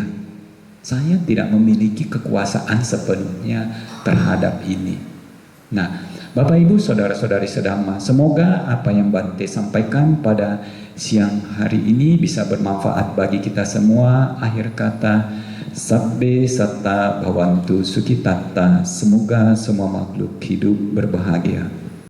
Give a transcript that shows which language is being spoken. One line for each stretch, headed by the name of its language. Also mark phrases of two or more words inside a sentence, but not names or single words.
Indonesian: Saya tidak memiliki kekuasaan sepenuhnya terhadap ini. Nah, Bapak Ibu saudara-saudari sedama, semoga apa yang Bante sampaikan pada siang hari ini bisa bermanfaat bagi kita semua. Akhir kata,
Pali: sabbe satta bhavantu sukhitatta,
Indonesian: semoga semua makhluk hidup berbahagia.